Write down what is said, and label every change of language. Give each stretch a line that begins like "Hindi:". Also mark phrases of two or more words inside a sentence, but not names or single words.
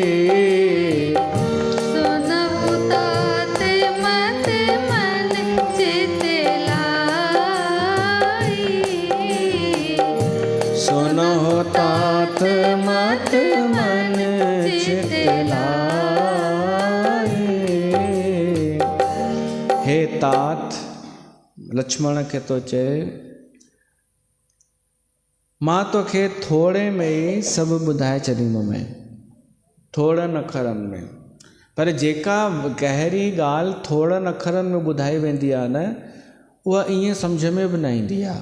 Awadhi: सुनो तात मत मन चित लाई, सुनो तात मत मन चित लाई।
Sindhi: हे तात, लक्ष्मण खे तो चए मां तोखे थोड़े में ई सभु ॿुधाए छॾींदुमि, थोड़नि अखरनि में। पर जेका गहरी ॻाल्हि थोड़नि अखरनि में ॿुधाई वेंदी आहे न, उहा ईअं सम्झ में बि न ईंदी आहे।